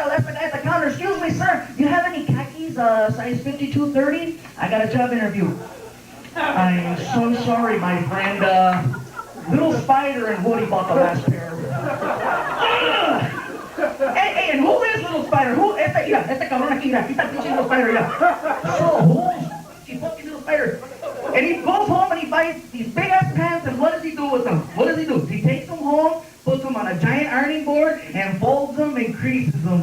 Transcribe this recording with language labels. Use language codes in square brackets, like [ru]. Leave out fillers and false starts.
[en] I'll ask the guy at the counter, excuse me, sir, do you have any khakis, size 5230? I got a job interview. I'm so sorry, my friend. Little Spider and Woody bought the last pair. Hey, and who is Little Spider? Who? [es] Este cabrón aquí, mira. Aquí está el pinche Little Spider, yeah. [en] So, who's fucking Little Spider? And he goes home and he buys these big-ass pants, and what does he do with them? He takes them home, puts them on a giant ironing board, and folds them and creases them.